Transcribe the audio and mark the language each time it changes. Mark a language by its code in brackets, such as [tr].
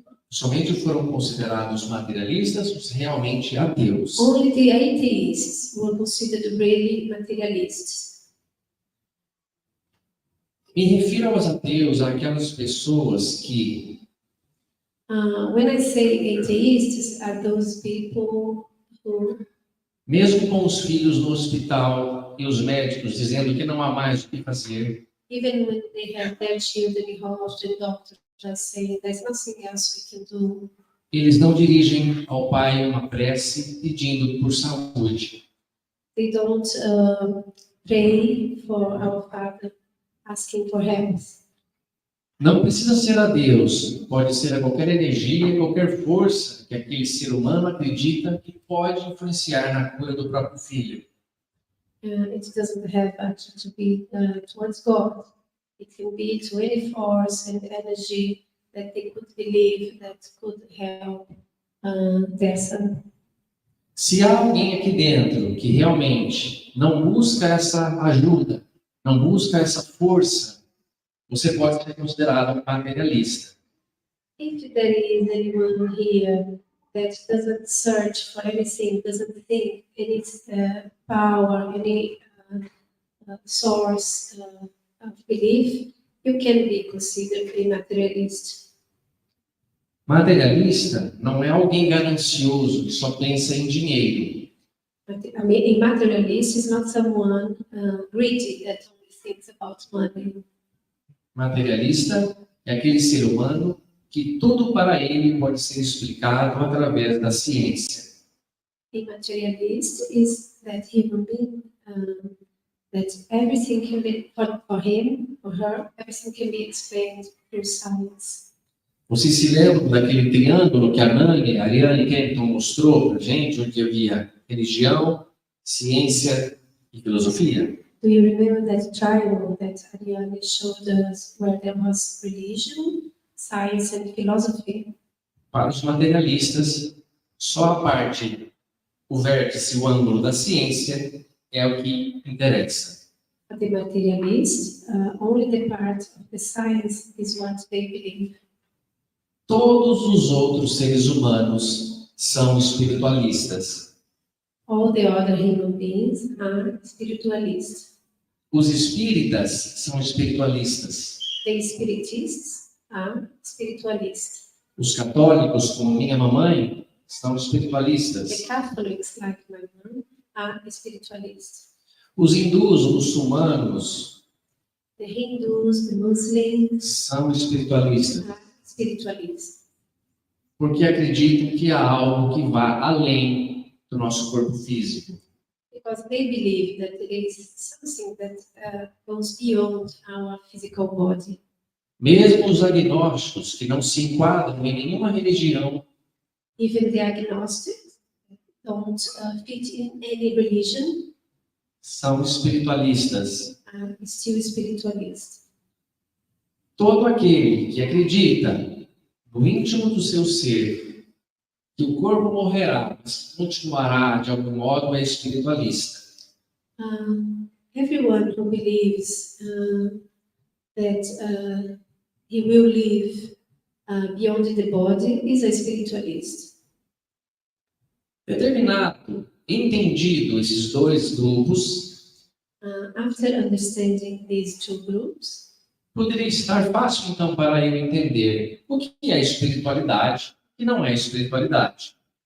[pt] Somente foram considerados materialistas os realmente ateus. [en] Only the atheists were considered really materialists. [pt] Me refiro aos ateus, àquelas pessoas que, [en] When I say atheists, are those people who, [pt] mesmo com os filhos no hospital e os médicos dizendo que não há mais o que fazer, [en] even when they have their children in hospital, the doctors are saying there's nothing else we can do, [pt] eles não dirigem ao Pai uma prece pedindo por saúde. [en] they don't pray for our Father asking for help. [pt] Não precisa ser a Deus, pode ser a qualquer energia, qualquer força que aquele ser humano acredita que pode influenciar na cura do próprio filho. [en] It doesn't have actually to be towards God. It can be to any force and energy that they could believe that could help their son. [pt] Se há alguém aqui dentro que realmente não busca essa ajuda, não busca essa força, você pode ser considerado materialista. [en] If there is anyone here that doesn't search for anything, doesn't think any power, any source of belief, you can be considered a materialist. [pt] Materialista não é alguém ganancioso que só pensa em dinheiro. [en] I mean, a materialist is not someone greedy that only thinks about money. [pt] Materialista é aquele ser humano que tudo para ele pode ser explicado através da ciência. [en] A materialist is that human being that everything can be for him or her, everything can be explained through science. [pt] Vocês se lembram daquele triângulo que a Ariane Kenton mostrou para a gente, onde havia religião, ciência e filosofia? [en] Do you remember that triangle that Ariane showed us where there was religion, science and philosophy? [pt] Para os materialistas, só a parte, o vértice, o ângulo da ciência é o que interessa. [en] For the materialists, only the part of the science is what they believe. [pt] Todos os outros seres humanos são espiritualistas. [en] All the other human beings are spiritualists. [pt] Os espíritas são espiritualistas. [en] The spiritists are espiritualists. [pt] Os católicos, como minha mamãe, são espiritualistas. [en] The Catholics, like my mom, are spiritualists. [pt] Os hindus, os muçulmanos, [en] The Hindus, the Muslims [pt] são espiritualistas, [en] are spiritualists. [pt] porque acreditam que há algo que vá além do nosso corpo físico. [en] Because they believe that there is something that goes beyond our physical body. [pt] Mesmo os agnósticos, que não se enquadram em nenhuma religião, [en] Even the agnostics don't fit in any religion, [pt] são espiritualistas. [en] are still spiritualists. [pt] Todo aquele que acredita no íntimo do seu ser que o corpo morrerá, mas continuará de algum modo, é espiritualista. [en] Everyone who believes that he will live beyond the body is a spiritualist. [pt] Determinado, entendido esses dois grupos, [en] After understanding these two groups, [pt] poderia estar fácil então para eu entender o que é espiritualidade e não é espiritualidade.